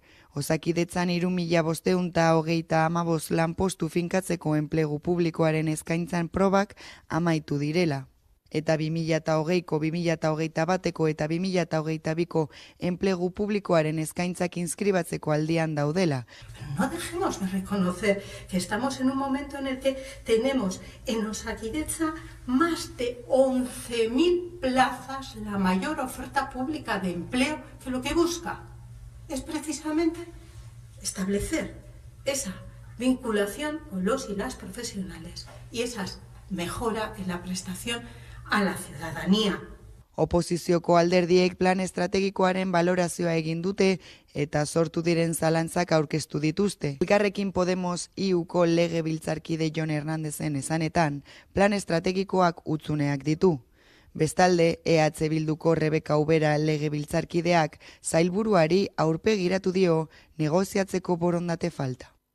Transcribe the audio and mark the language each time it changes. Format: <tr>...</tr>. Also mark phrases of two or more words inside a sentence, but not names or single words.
<eu>Osakidetzan 3.535 lanpostu finkatzeko enplegu publikoaren eskaintzan probak amaitu direla. Eta 2020ko, 2021ko eta 2022ko enplegu publikoaren eskaintzak inskribatzeko aldian daudela.</eu> <es>No dejemos de reconocer que estamos en un momento en el que tenemos en Osakidetza más de 11.000 plazas, la mayor oferta pública de empleo, que lo que busca es precisamente establecer esa vinculación con los y las profesionales y esa mejora en la prestación a la ciudadanía.</es> <eu>Oposizioko alderdiek plan estrategikoaren valorazioa egin dute eta sortu diren zalantzak aurkeztu dituzte. Elkarrekin Podemos IUko legebiltzarkide Jon Hernandezen esanetan, plan estrategikoak hutsuneak ditu. Bestalde, EH Bilduko Rebeka Ubera legebiltzarkideak sailburuari aurpegiratu dio negoziatzeko borondate falta.</eu>